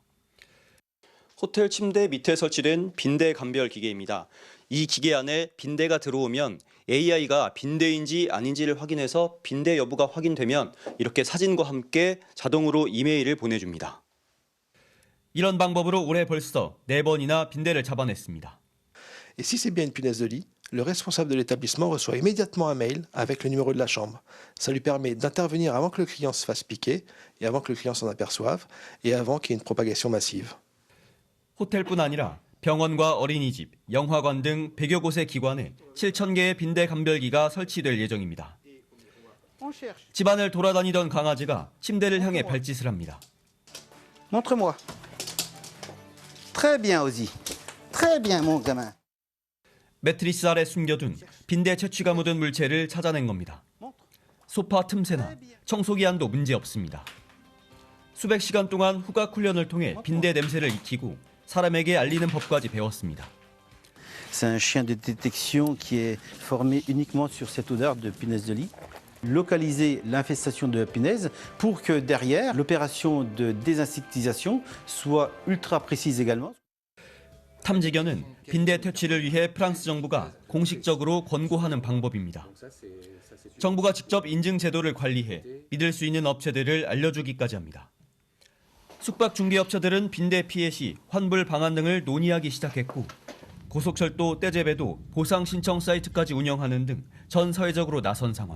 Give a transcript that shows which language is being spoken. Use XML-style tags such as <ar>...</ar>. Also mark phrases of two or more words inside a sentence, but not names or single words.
<ko>호텔 침대 밑에 설치된 빈대 감별 기계입니다. 이 기계 안에 빈대가 들어오면 AI가 빈대인지 아닌지를 확인해서 빈대 여부가 확인되면 이렇게 사진과 함께 자동으로 이메일을 보내줍니다. 이런 방법으로 올해 벌써 4번이나 빈대를 잡아냈습니다.</ko> <fr>Et si c'est bien une punaise de lit, le responsable de l'établissement reçoit immédiatement un mail avec le numéro de la chambre. Ça lui permet d'intervenir avant que le client se fasse piquer et avant que le client s'en aperçoive et avant qu'il y ait une propagation massive.</fr> <ko>호텔뿐 아니라 병원과 어린이집, 영화관 등 100여 곳의 기관에 7,000개의 빈대 감별기가 설치될 예정입니다. 집안을 돌아다니던 강아지가 침대를 향해 발짓을 합니다.</ko> <fr>Montre-moi. Très bien, Ozzy. Très bien, mon gamin.</fr> <ko>매트리스 아래 숨겨둔 빈대 채취가 묻은 물체를 찾아낸 겁니다. 소파 틈새나 청소기 안도 문제 없습니다. 수백 시간 동안 후각 훈련을 통해 빈대 냄새를 익히고 사람에게 알리는 법까지 배웠습니다.</ko> <fr>C'est un chien de détection qui est formé uniquement sur cette odeur de punaise de lit. Localiser l'infestation de punaise pour que derrière l'opération de désinsectisation soit ultra précise également.</fr> <ko>탐지견은 빈대 퇴치를 위해 프랑스 정부가 공식적으로 권고하는 방법입니다. 정부가 직접 인증 제도를 관리해 믿을 수 있는 업체들을 알려주기까지 합니다. 숙박 중개업체들은 빈대 피해 시 환불 방안 등을 논의하기 시작했고 고속철도, 떼제배도 보상 신청 사이트까지 운영하는 등 전 사회적으로 나선 상황.</ko>